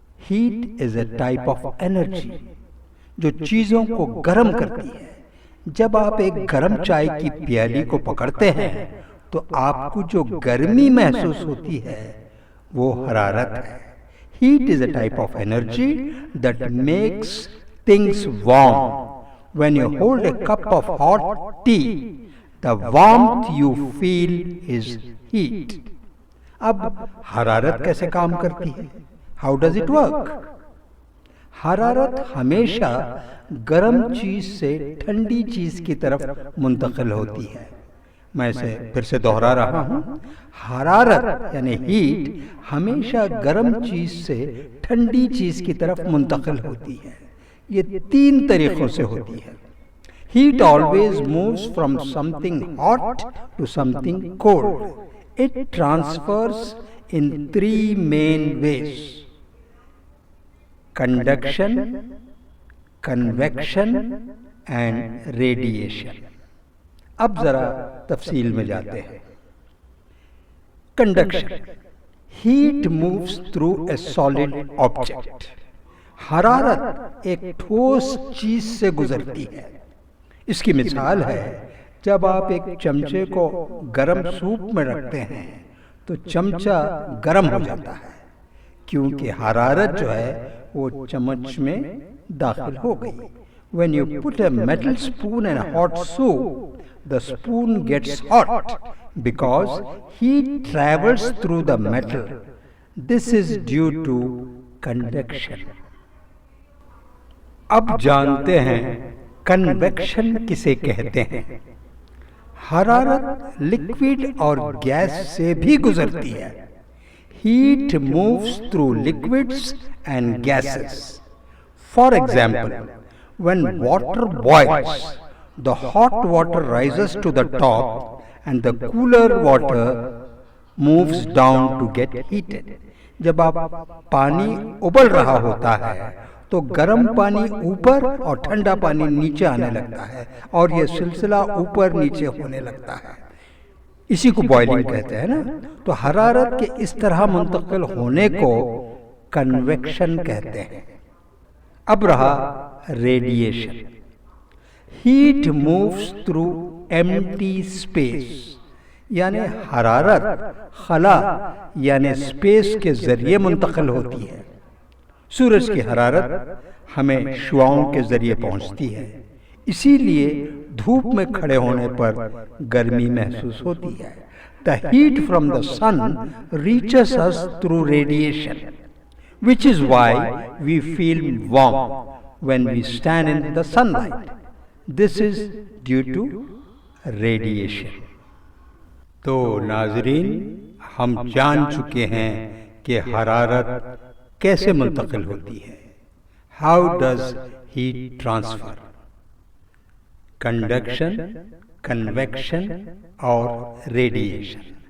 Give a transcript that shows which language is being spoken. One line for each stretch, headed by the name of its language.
English: heat is a type of energy
Urdu: جو چیزوں کو گرم کرتی ہے۔ جب آپ ایک گرم چائے کی پیالی کو پکڑتے ہیں تو آپ کو جو گرمی محسوس ہوتی ہے وہ حرارت ہے۔
English: Heat is a type of energy that makes things warm. When you hold a cup of hot tea, the warmth you feel is heat.
Urdu: اب حرارت کیسے کام کرتی ہے؟
English: How does it work?
Urdu: حرارت ہمیشہ گرم چیز سے ٹھنڈی چیز کی طرف منتقل ہوتی ہے۔ میں اسے پھر سے دوہرا رہا ہوں، حرارت یعنی ہیٹ ہمیشہ گرم چیز سے ٹھنڈی چیز کی طرف منتقل ہوتی ہے۔ یہ تین طریقوں سے ہوتی ہے.
English: Heat always moves from something hot to something cold. It transfers in three main ways: conduction, convection and radiation.
Urdu: اب ذرا تفصیل میں جاتے ہیں.
English: Conduction. Heat moves through a solid object.
Urdu: حرارت ایک ٹھوس چیز سے گزرتی ہے. اس کی مثال ہے جب آپ ایک چمچے کو گرم سوپ میں رکھتے ہیں تو چمچہ گرم ہو جاتا ہے کیونکہ حرارت جو ہے وہ چمچ میں داخل ہو گئی.
English: When you put a metal spoon in a hot soup, the spoon gets hot because heat travels through the metal. This is due to convection.
Urdu: اب جانتے ہیں کنویکشن کسے کہتے ہیں. حرارت لکوڈ اور گیس سے بھی گزرتی ہے.
English: Heat moves through liquids and gases. For example, when water boils, the hot water rises to the top and the cooler water moves down to get heated.
Urdu: جب آپ پانی ابل رہا ہوتا ہے تو گرم پانی اوپر اور ٹھنڈا پانی نیچے آنے لگتا ہے اور یہ سلسلہ اوپر نیچے ہونے لگتا ہے. اسی کو بوائلنگ کہتے ہیں نا. تو حرارت کے اس طرح منتقل ہونے کو کنویکشن کہتے ہیں. اب رہا
English: Radiation. Heat moves through empty space.
Urdu: یعنی حرارت خلا یعنی اسپیس کے ذریعے منتقل ہوتی ہے. سورج کی حرارت ہمیں شعاؤں کے ذریعے پہنچتی ہے، اسی لیے دھوپ میں کھڑے ہونے پر گرمی محسوس ہوتی ہے.
English: The heat from the sun reaches us through radiation, which is why we feel warm when we stand in the sunlight. This is due to radiation.
Urdu: تو ناظرین، ہم جان چکے ہیں کہ حرارت کیسے منتقل ہوتی ہے.
English: How does heat transfer?
Urdu: Conduction, conviction اور ریڈیشن.